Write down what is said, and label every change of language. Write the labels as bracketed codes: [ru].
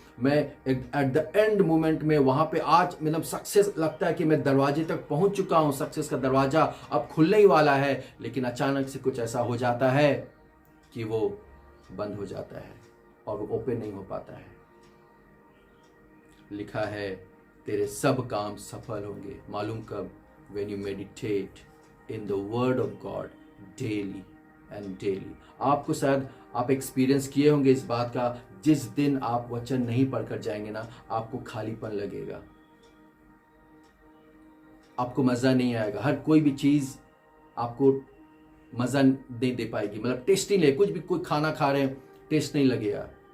[hi] मैं [en] at the end moment [hi] में वहां पे आज मतलब सक्सेस लगता है कि मैं दरवाजे तक पहुंच चुका हूं, सक्सेस का दरवाजा अब खुलने ही वाला है, लेकिन अचानक से कुछ ऐसा हो जाता है कि वो बंद हो जाता है और वो ओपन नहीं हो पाता है। लिखा है तेरे सब काम सफल होंगे। मालूम कब? [en] when you meditate in the word of God daily and daily। [hi] आपको शायद आप एक्सपीरियंस किए होंगे इस बात का, जिस दिन आप वचन नहीं पढ़कर जाएंगे ना, आपको खालीपन लगेगा, आपको मजा नहीं आएगा, हर कोई भी चीज आपको मजा नहीं दे पाएगी, मतलब टेस्ट नहीं लगे, कुछ भी कोई खाना खा रहे हैं टेस्ट नहीं लगेगा।